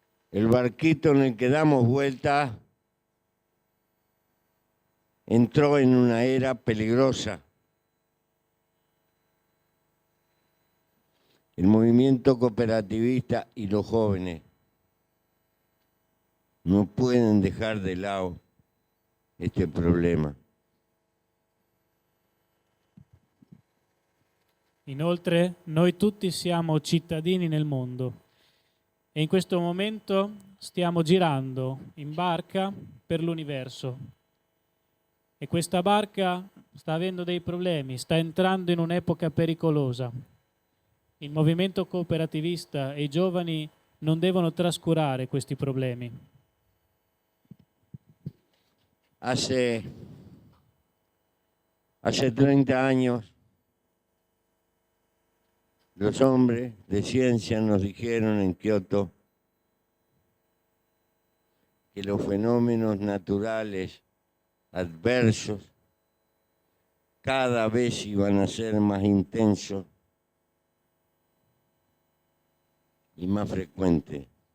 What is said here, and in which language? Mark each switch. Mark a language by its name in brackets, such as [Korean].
[Spanish] El barquito en el que damos vuelta entró en una era peligrosa. El movimiento cooperativista y los jóvenes no pueden dejar de lado este problema. [Italian] Inoltre, noi tutti siamo cittadini nel mondo e in questo momento stiamo girando in barca per l'universo e questa barca sta avendo dei problemi, sta entrando in un'epoca pericolosa. Il movimento cooperativista e i giovani non devono trascurare questi problemi. [Spanish] Hace 30 años, los hombres de ciencia nos dijeron en Kioto que los fenómenos naturales adversos cada vez iban a ser más intensos y más frecuentes.